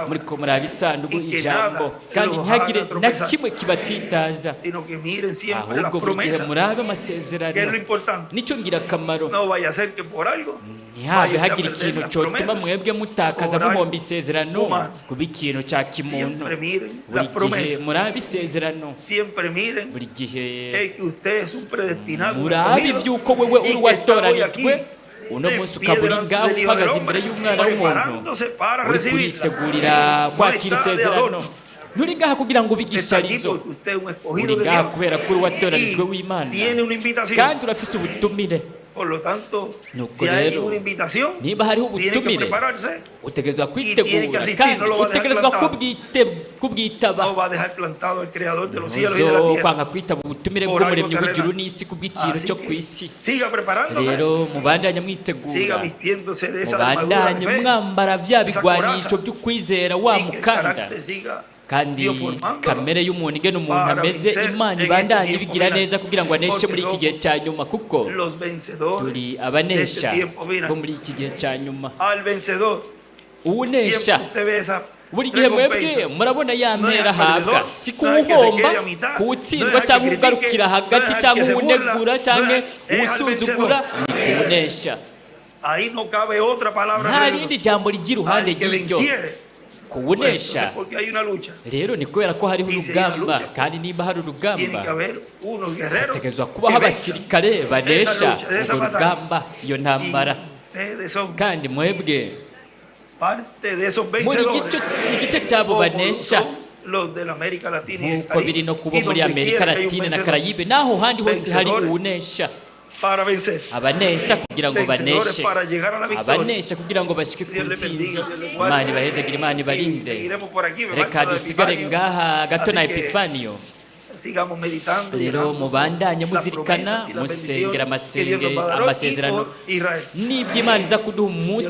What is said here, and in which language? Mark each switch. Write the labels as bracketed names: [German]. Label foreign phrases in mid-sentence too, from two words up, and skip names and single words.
[Rundi] muriko muraba isanduku [Spanish] y que [Rundi] ijambo, [Spanish] nada [Rundi] kandi [Spanish] lo [Rundi] ntihagire [Spanish] haga [Rundi] na [Spanish] tropezar. [Rundi] kimwe kibatsitaza, [Spanish] sino que miren siempre las [Rundi] ahubwo buri gihe [Spanish] promesas, [Rundi] murabe [Spanish] que es lo [Rundi] amasezerano, [Spanish] importante. [Rundi] nicyo ngirakamaro. [Spanish] No vaya a ser que por algo [Rundi] ntihabe [Spanish] vaya a [Rundi] hagira [Spanish] perder [Rundi] ikintu [Spanish] las [Rundi] cyotuma [Spanish] promesas. [Rundi] mwebwe mutakaza [Spanish] Por algo [Rundi] muhomba isezerano [Spanish] humano. [Rundi] kuba ikintu cya kimuntu. [Spanish] Siempre miren [Rundi] Buri [Spanish] las [Rundi] gihe [Spanish] promesas. [Rundi] murabe isezerano, [Spanish] Siempre miren [Rundi] buri gihe [Spanish] que usted es un predestinado. un [Rundi] murabe [Spanish] escogido, [Rundi] iby'uko wewe [Spanish] y que [Rundi] uri [Spanish] está hoy [Rundi] watoranijwe [Spanish] aquí, uno de [Rundi] munsi [Spanish] pie [Rundi] ukaba uri [Spanish] delante [Rundi] ngaho [Spanish] del Hijo del [Rundi] uhagaze [Spanish] Hombre, [Rundi] imbere y'umwana w'umuntu [Spanish] preparándose para [Rundi] uri [Spanish] recibirla. [Rundi] kuritegurira kwakira [Spanish] No está de [Rundi] isezerano. [Spanish] adorno. [Rundi] nturi ngaha kugira ngo [Spanish] Está aquí [Rundi] ubigisharizo, [Spanish] porque usted es un escogido [Rundi] uri [Spanish] de [Rundi] ngaha [Spanish] Dios [Rundi] kubera ko uri watoranijwe [Spanish] y [Rundi] w'Imana [Spanish] tiene una invitación. [Rundi] kandi urafise ubutumire. [Spanish] Por lo tanto, [Rundi] Nuko [Spanish] si hay [Rundi] rero, [Spanish] una invitación, [Rundi] niba hariho [Spanish] tiene que [Rundi] ubutumire [Spanish] prepararse. [Rundi] utegerezwa [Spanish] tiene que [Rundi] kwitegura [Spanish] asistir, [Rundi] kandi [Spanish] no lo va a dejar [Rundi] utegerezwa [Spanish] plantado. [Rundi] kubwitaba. [Spanish] No va a dejar plantado el creador de los cielos y de la [Rundi] Ntuzo [Spanish] tierra. [Rundi] kwanga kwitaba ubutumire [Spanish] Por algo [Rundi] bw'umuremyi [Spanish] terrenal. [Rundi] w'ijuru n'isi kubw'ikintu [Spanish] Así [Rundi] cyo [Spanish] que [Rundi] ku isi. [Spanish] siga preparándose, [Rundi] Rero mubandanye [Spanish] siga [Rundi] mwitegura, [Spanish] vistiéndose de esa armadura [Rundi] mubandanye [Spanish] de fe, [Rundi] mwambara bya [Spanish] esa [Rundi] bigwanisho [Spanish] coraza, [Rundi] by'ukwizera wa [Spanish] y que el [Rundi] mukanda, [Spanish] carácter siga [Rundi] kandi [Spanish] Dios formándolo [Rundi] kamere y'umuntu igena umuntu [Spanish] para [Rundi] ameze, [Spanish] vencer [Rundi] Imana [Spanish] en [Rundi] ibandanye [Spanish] este tiempo [Rundi] ibigira [Spanish] final. [Rundi] neza kugira ngo aneshe [Spanish] Porque [Rundi] muri iki [Spanish] somos [Rundi] gihe cya nyuma, kuko [Spanish] los vencedores [Rundi] turi [Spanish] de [Rundi] abanesha [Spanish] este tiempo final. [Rundi] bo muri iki gihe cya nyuma. [Spanish] Al vencedor, [Rundi] Uwunesha [Spanish] siempre usted ve esa [Rundi] buri gihe mwebwe [Spanish] recompensa. [Rundi] murabona ya [Spanish] No [Rundi] mpera [Spanish] deja [Rundi] ahabwa, [Spanish] perdedor, [Rundi] si [Spanish] no deja que se [Rundi] kuwuhomba, [Spanish] quede a mitad, [Rundi] kuwutsindwa [Spanish] no deja [Rundi] cyangwa [Spanish] que [Rundi] ugarukira [Spanish] critique, [Rundi] hagati [Spanish] no deja [Rundi] cyangwa [Spanish] que se burla, [Rundi] uwunegura [Spanish] no [Rundi] cyangwa [Spanish] deja- es al [Rundi] uwusuzugura, [Spanish] vencedor. [Rundi] ni kuwunesha. [Spanish] Ahí no cabe otra palabra [Rundi] Nta [Spanish] alrededor. [Rundi] rindi jambo rigira iruhande [Spanish] Al que [Rundi] y'iryo. [Spanish] venciere, pues, [Rundi] Kuwunesha [Spanish] entonces, porque hay una lucha, [Rundi] rero ni kubera ko hariho [Spanish] Dice una [Rundi] urugamba, [Spanish] lucha. [Rundi] kandi niba hari [Spanish] tiene [Rundi] urugamba [Spanish] que haber unos guerreros [Rundi] hategerezwa [Spanish] que [Rundi] kubaho [Spanish] venzan. [Rundi] abasirikare banesha [Spanish] Esa lucha, esa [Rundi] urwo [Spanish] batalla. [Rundi] rugamba, iyo [Spanish] Y [Rundi] ntambara. [Spanish] ustedes son [Rundi] Kandi mwebwe [Spanish] parte de esos [Rundi] muri [Spanish] vencedores, [Rundi] igice cy'abo [Spanish] como [Rundi] banesha, [Spanish] son los de la América Latina y el [Rundi] nk'uko biri [Spanish] Caribe. [Rundi] no kuba [Spanish] Y [Rundi] muri [Spanish] donde [Rundi] Amerika [Spanish] quiera que hay un [Rundi] Latine na [Spanish] vencedor, [Rundi] Karayibe, naho handi hose hari [Spanish] Vencedores. [Rundi] uwunesha. [Spanish] para vencer, [Rundi] Abanesha kugira ngo [Spanish] vencedores [Rundi] baneshe, [Spanish] para llegar a la victoria. [Rundi] abanesha kugira ngo bashike ku [Spanish] Dios le [Rundi] ntsinzi. [Spanish] bendiga, Dios le guarde. [Rundi] Imana ibahezagire, Imana [Spanish] Y [Rundi] ibarinde. [Spanish] seguiremos por aquí, me [Rundi] Reka [Spanish] falta la [Rundi] dusigare [Spanish] Epifanio. [Rundi] ngaha gato na [Spanish] Así que [Rundi] Epifanio. [Spanish] sigamos meditando y [Rundi] Rero [Spanish] orando [Rundi] mubandanye [Spanish] por las [Rundi] muzirikana, [Spanish] promesas y las [Rundi] musengera [Spanish] bendiciones que Dios nos va a dar hoy y [Rundi] amasezerano [Spanish] por Israel. [Rundi] n'ibyo Imana iza kuduha umunsi